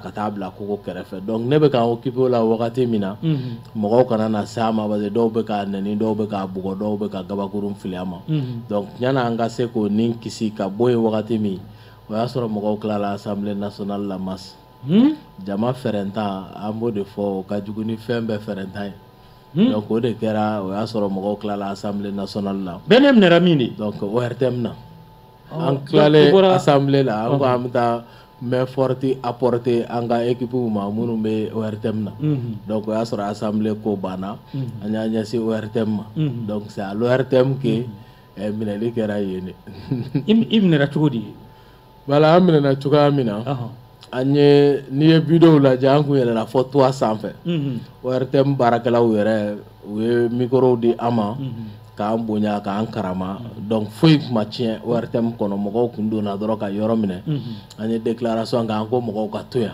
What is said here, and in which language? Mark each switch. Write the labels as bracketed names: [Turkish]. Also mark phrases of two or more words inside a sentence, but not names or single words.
[Bambara] ka taa bila kogo kɛrɛfɛ donc ne bɛ k'an occupé o la wagati min na mɔgɔw kana na s'a ma parce que dɔw bɛ k'a nɛni dɔw bɛ k'a bugɔ dɔw bɛ ka gabakurun fili a ma donc yanni an ka se k'o nin kisi ka bɔ yen wagati min o y'a sɔrɔ mɔgɔw tilala [French] assemblée nationale [Bambara] la masse jama fɛrɛntan an b'o de fɔ o ka jugu ni fɛn bɛɛ fɛrɛntan ye donc o de kɛra o y'a sɔrɔ mɔgɔw tilala [French] assemblée nationale [Bambara] la bɛɛ minɛra min de donc ORTM na an tilalen assemblée la an ko an bɛ taa [French] main forte apporter [Bambara] an ka équipe ma minnu bɛ ORTM na donc o y'a sɔrɔ assemblée ko banna an y'a ɲɛsin ORTM ma donc [French] c'est à l'ORTM que [Bambara] minɛli kɛra yen de. I minɛra cogo di? Voilà, an minɛna cogoya min na an ye n'i ye vidéo lajɛ an kun yɛlɛnna fɔ toit sanfɛ. ORTM baarakɛlaw yɛrɛ u ye micro di an ma k'an bonya k'an karama donc foyi kun ma tiɲɛ ORTM kɔnɔ mɔgɔw kun donna dɔrɔn ka yɔrɔ minɛ an ye déclaration kɛ an ko mɔgɔw ka to yan